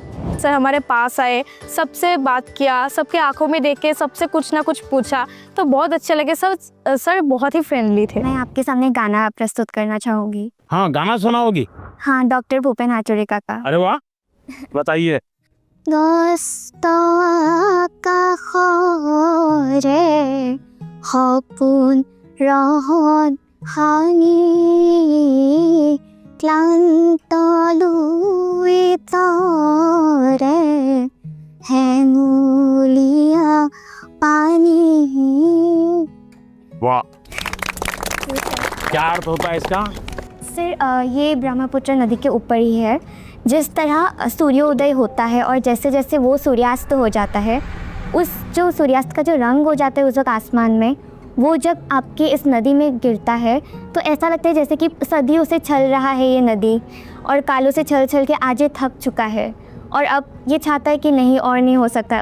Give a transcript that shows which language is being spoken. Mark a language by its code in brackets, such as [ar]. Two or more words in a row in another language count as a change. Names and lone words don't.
[hi] सर हमारे पास आए, सबसे बात किया, सबके आंखों में देख के सबसे कुछ ना कुछ पूछा, तो बहुत अच्छे लगे। सर बहुत ही फ्रेंडली थे। मैं आपके सामने गाना प्रस्तुत करना चाहूँगी। हाँ, गाना सुनाओगी? हाँ, डॉक्टर भूपेन हाजरिका का। अरे वाह, बताइए। [as] সপোন ৰহত ভাঙি ক্লান্ত লুই তৰে হেঙুলীয়া পানী। [hi] वाह, क्या अर्थ होता है इसका? सर ये ब्रह्मपुत्र नदी के ऊपर ही है। जिस तरह सूर्योदय होता है और जैसे जैसे वो सूर्यास्त हो जाता है, उस जो सूर्यास्त का जो रंग हो जाता है उस वक्त आसमान में, वो जब आपके इस नदी में गिरता है तो ऐसा लगता है जैसे कि सदियों से छल रहा है ये नदी, और कालों से छल छल के आज ये थक चुका है और अब ये चाहता है कि नहीं और नहीं हो सकता।